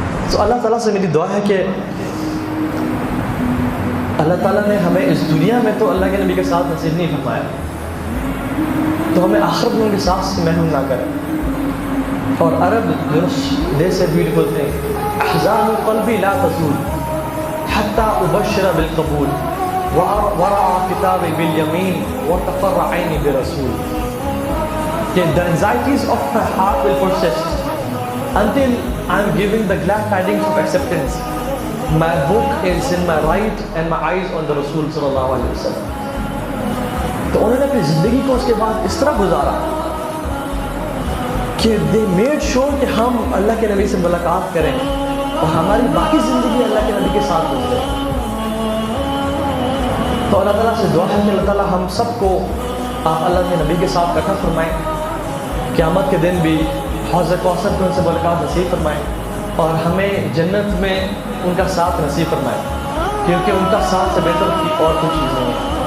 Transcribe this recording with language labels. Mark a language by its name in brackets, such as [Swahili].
[Urdu] تو اللہ تعالیٰ سے میری دعا ہے کہ اللہ تعالیٰ نے ہمیں اس دنیا میں تو اللہ کے نبی کے ساتھ نصیب نہیں فرمایا, تو ہمیں آخرت میں ان کے ساتھ سے محروم نہ کرے. [Arabic] اور عرب [English] they say beautiful thing [Arabic] احزان قلبی لا تزول حتی ابشر بالقبول ورعا کتابی بالیمین وتفر عینی برسول. [English] کہ the anxieties of my heart will persist until I am giving the glad tidings of acceptance. My book is in my right and my eyes on the Rasul sallallahu alaihi wasallam. [Urdu] تو انہوں نے اپنی زندگی کو اس کے بعد اس طرح گزارا کہ [English] they made sure [Urdu] کہ ہم اللہ کے نبی سے ملاقات کریں اور ہماری باقی زندگی اللہ کے نبی کے ساتھ گزرے. تو اللہ تعالیٰ سے دعا ہے کہ اللہ تعالیٰ ہم سب کو آپ اللہ کے نبی کے ساتھ اکٹھا فرمائیں، قیامت کے دن بھی حوض کوثر کو ان سے ملاقات نصیب فرمائیں، اور ہمیں جنت میں ان کا ساتھ نصیب فرمائیں، کیونکہ ان کا ساتھ سے بہتر کی اور کوئی چیز نہیں ہے،